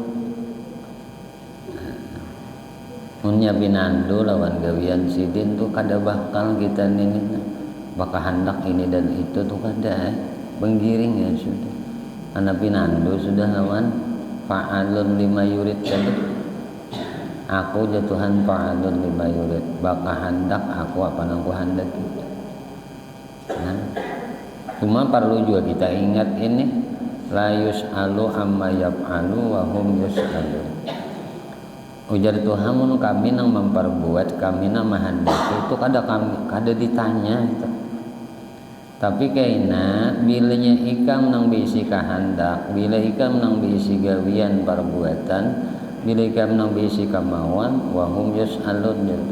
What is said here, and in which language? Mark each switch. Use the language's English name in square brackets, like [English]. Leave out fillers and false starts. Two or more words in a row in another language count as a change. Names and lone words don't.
[Banjar] Munya binando lawan gawian sidin tuh kada bakal kita ini bakal hendak ini dan itu tuh kada menggiring ya sudah. Anak binando sudah lawan [Arabic] فعال لما يريد [Banjar] kan. Aku jatuhan [Arabic] فعال لما يريد [Banjar] bakal hendak aku apa nang ku hendak kita. Nah, cuma perlu juga kita ingat ini [Arabic] لا يسأل عما يفعل وهم يسألون. [Banjar] Ujar Tuhan mun kami nang memperbuat kami nang menghendaki itu kada ditanya itu. Tapi kaina bilanya ikam nang bisi kahandak, bila ikam nang bisi gawian perbuatan, bila ikam nang bisi kemauan, [Arabic] وهم يسألون [Banjar] gitu.